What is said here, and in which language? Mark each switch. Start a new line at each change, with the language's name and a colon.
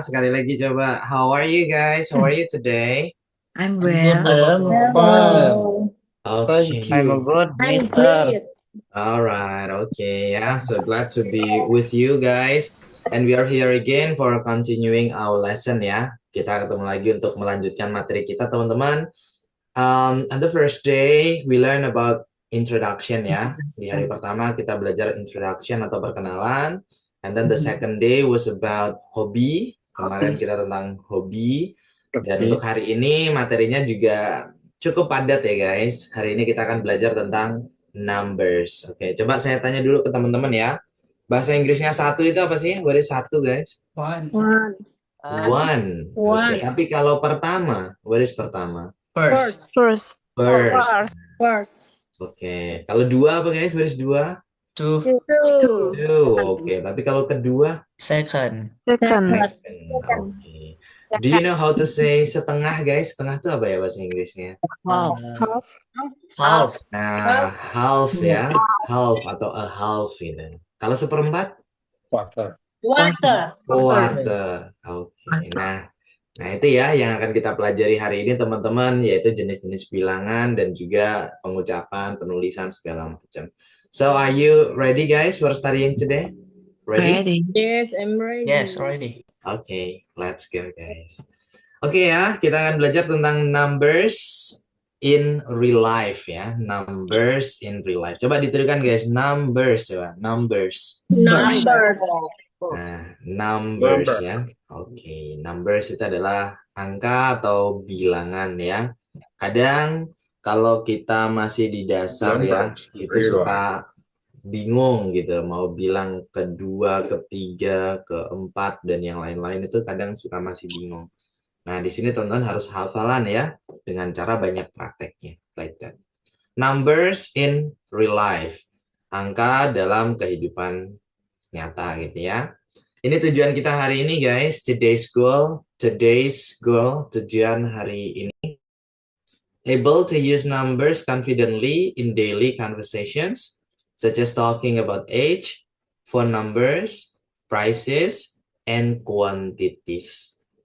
Indonesian: Sekali lagi coba.
English: How are you guys? How are you today? I'm I'm good, well. I'm fine. Hello. Thank Okay. I'm a good, I'm mister. great. Alright, okay, yeah. So glad to be with you guys. And we are here again for continuing our lesson
Indonesian: ya. Kita ketemu lagi untuk melanjutkan materi kita teman-teman.
English: On the first day, we learn about introduction ya.
Indonesian: Di hari pertama kita belajar introduction atau perkenalan.
English: And then the second day was about hobby.
Indonesian: Kemarin kita tentang hobi. Dan untuk hari ini materinya juga cukup padat ya guys. Hari ini kita akan belajar tentang numbers. Oke, coba saya tanya dulu ke teman-teman ya. Bahasa Inggrisnya satu itu apa sih?
English: What is satu guys? One. One. Oke, One.
Indonesian: tapi kalau pertama,
English: what is
Indonesian: pertama?
English: First. First, First. First.
Indonesian: Oke, kalau dua apa guys? Baris dua?
English: Two. two, Two.
Indonesian: Oke, tapi kalau kedua?
English: second, Second.
Indonesian: Oke.
English: Do you know how to say setengah guys?
Indonesian: Setengah itu apa ya bahasa Inggrisnya?
English: half, Half. half,
Indonesian: Nah, half ya. Half atau a half ini. Kalau seperempat?
English: Water. Water. Quarter. Oke.
Indonesian: Nah, itu ya yang akan kita pelajari hari ini teman-teman, yaitu jenis-jenis bilangan dan juga pengucapan, penulisan segala macam.
English: So, are you ready guys for studying today? Ready? ready. Yes, I'm ready. Yes, ready.
Indonesian: Oke,
English: let's go guys.
Indonesian: Oke ya, kita akan belajar tentang
English: numbers in real life
Indonesian: ya.
English: Numbers in real life.
Indonesian: Coba dituliskan
English: guys, numbers ya, numbers. Numbers.
Indonesian: Nah, numbers ya. Oke, numbers itu adalah angka atau bilangan ya. Kadang kalau kita masih di dasar ya, itu suka bingung gitu, mau bilang kedua, ketiga, keempat, dan yang lain-lain itu kadang suka masih bingung. Nah, di sini teman-teman harus hafalan ya, dengan cara banyak prakteknya.
English: Like that. Numbers in real life.
Indonesian: Angka dalam kehidupan nyata gitu ya. Ini tujuan kita hari ini guys,
English: today's goal,
Indonesian: tujuan hari ini.
English: Able to use numbers confidently in daily conversations, such as talking about age, phone numbers, prices, and quantities.